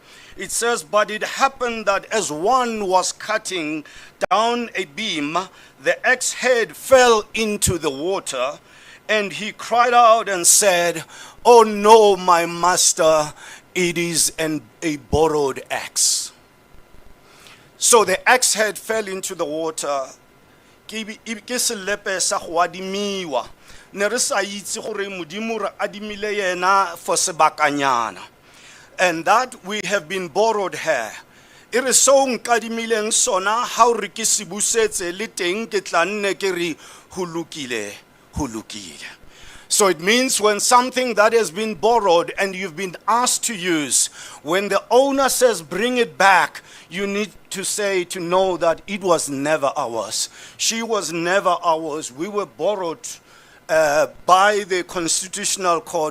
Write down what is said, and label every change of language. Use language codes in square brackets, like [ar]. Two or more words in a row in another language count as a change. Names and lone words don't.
[en] It says, "But it happened that as one was cutting down a beam, the axe head fell into the water, and he cried out and said, 'Oh no, my master, it is a borrowed axe.'" So the axe head fell into the water. [tn] Ke selepe sa go adimiwa. Ne re sa itse gore Modimo re adimile yena for sebakanyana. [en] And that we have been borrowed here. [st] E re so nkadimileng sona ha re ke se busetse le teng ke tla nne ke re ho lokile. [en] So it means when something that has been borrowed and you've been asked to use, when the owner says bring it back, you need to say, to know that it was never ours. She was never ours. We were borrowed by the constitutional court.